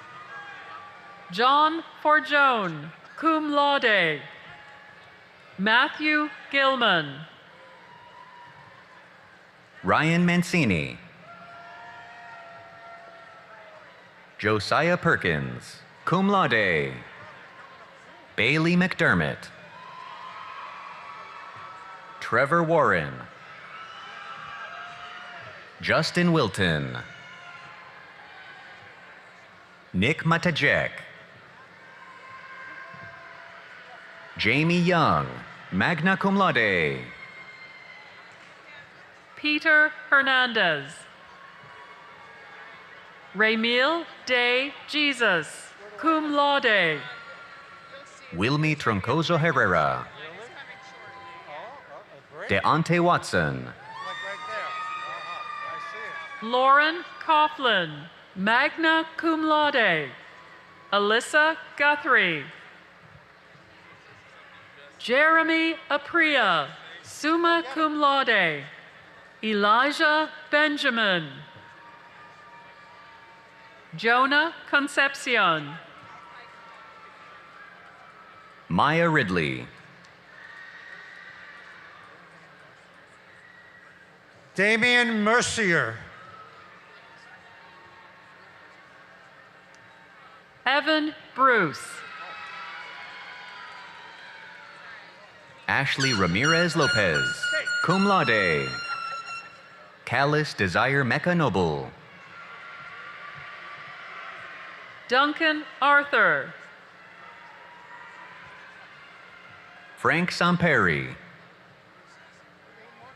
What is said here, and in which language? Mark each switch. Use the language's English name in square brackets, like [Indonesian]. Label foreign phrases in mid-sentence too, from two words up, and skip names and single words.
[English] John Forjone, [Latin] cum laude. [English] Matthew Gilman. Ryan Mancini. Josiah Perkins, [Latin] cum laude. [English] Bailey McDermott. Trevor Warren. Justin Wilton. Nick Matajek. Jamie Young, [Latin] magna cum laude. [English] Peter Hernandez. Raymil De Jesus, [Latin] cum laude. [English] Wilmy Troncoso Herrera. Deontay Watson. Lauren Coughlin, [Latin] magna cum laude. [English] Alyssa Guthrie. Jeremy Apria, [Latin] summa cum laude. [English] Elijah Benjamin. Jonah Concepcion. Maya Ridley. Damian Mercier. Evan Bruce. Ashley Ramirez Lopez, [Latin] cum laude. [English] Callis Desire Mecca Noble. Duncan Arthur. Frank Samperi.